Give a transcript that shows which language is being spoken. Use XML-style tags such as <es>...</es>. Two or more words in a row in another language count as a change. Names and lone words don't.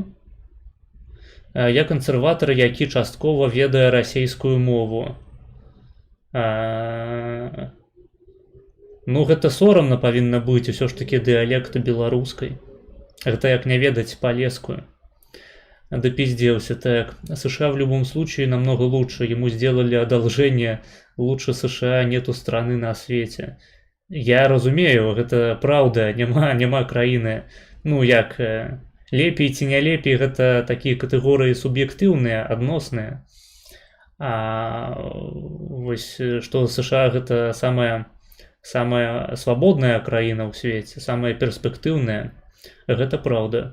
<be>Я кансерватар, які часткова ведае расейскую мову. Ну, гэта сорамна павінна быць, усё ж такі дыялект беларускай. Гэта як не ведаць палескую.</be> <ru>Допиздился. Так, США в любом случае намного лучше. Ему сделали одолжение. Лучше США нету страны на свете.</ru> <be>Я разумею, гэта праўда, няма краіны. Ну, як, лепей ці не лепей, гэта такія катэгорыі суб'ектыўныя, адносныя. А вось, што США гэта самая свабодная краіна ў свеце, самая перспектыўная, гэта праўда.</be>